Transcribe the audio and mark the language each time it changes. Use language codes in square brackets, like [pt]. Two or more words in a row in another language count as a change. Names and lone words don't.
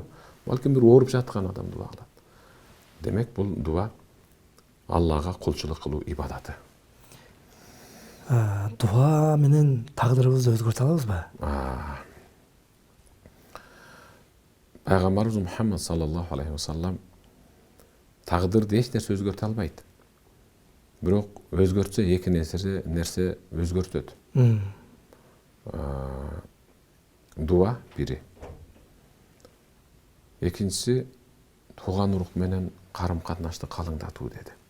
[ky] Балким бир ооруп жаткан адам дуа кылат. Демек бул дуа Аллага кулчулук кылуу ибадаты. Дуа менен тагдырыбызды өзгөртө алабызбы? Пайгамбарыбыз Мухаммад [ar] صلى الله عليه وسلم [ky] тагдырды эч нерсе өзгөртө албайт. Бирок өзгөртсө эки нерсе өзгөртөт. Дуа бири. Экинчиси тууган урук менен карым катнашты калыңдатуу деди.